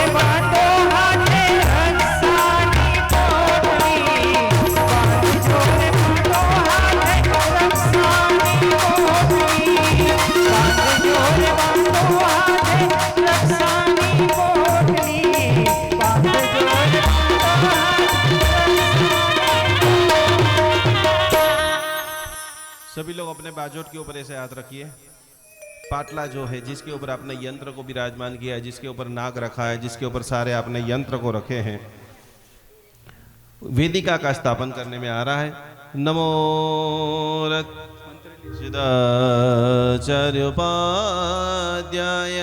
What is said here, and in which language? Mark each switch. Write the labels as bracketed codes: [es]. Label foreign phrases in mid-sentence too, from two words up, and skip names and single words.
[gu] બાંધો હાથે રક્ષાની પોટલી, બાંધ જોરે બાંધો હાથે રક્ષાની પોટલી, બાંધ જોરે બાંધો હાથે રક્ષાની પોટલી, બાંધ જોરે બાંધો હાથે। [hi] सभी लोग अपने बाजोट के ऊपर ऐसे हाथ रखिए। पाटला जो है जिसके ऊपर आपने यंत्र को विराजमान किया है, जिसके ऊपर नाग रखा है, जिसके ऊपर सारे आपने यंत्र को रखे हैं, वेदिका का स्थापन करने में आ रहा है। [sa] नमो सिद्धाचार्योपाध्याय।